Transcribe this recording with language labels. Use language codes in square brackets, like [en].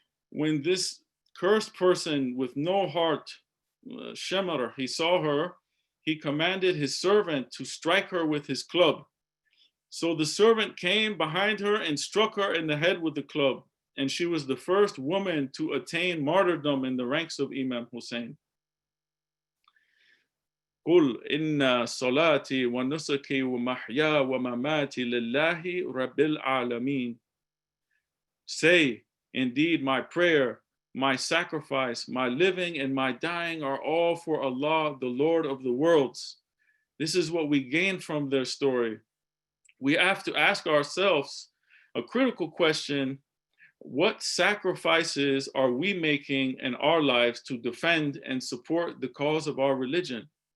[en] When this cursed person with no heart, Shemar, he saw her, he commanded his servant to strike her with his club. So the servant came behind her and struck her in the head with the club. And she was the first woman to attain martyrdom in the ranks of Imam Hussein. [ar] قل إن صلاتي ونسكي ومحياي ومماتي لله رب العالمين. [en] Say, indeed, my prayer, my sacrifice, my living, and my dying are all for Allah, the Lord of the worlds. This is what we gain from their story. We have to ask ourselves a critical question: what sacrifices are we making in our lives to defend and support the cause of our religion?